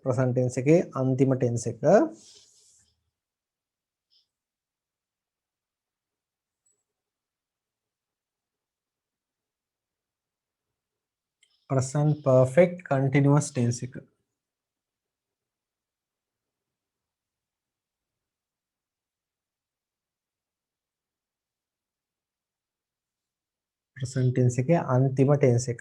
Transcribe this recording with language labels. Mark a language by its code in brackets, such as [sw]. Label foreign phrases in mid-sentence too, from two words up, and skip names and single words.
[en] present tense [si] එකේ අන්තිම tense එක. [en] present perfect continuous tense එක. present tense [si] එකේ අන්තිම tense එක.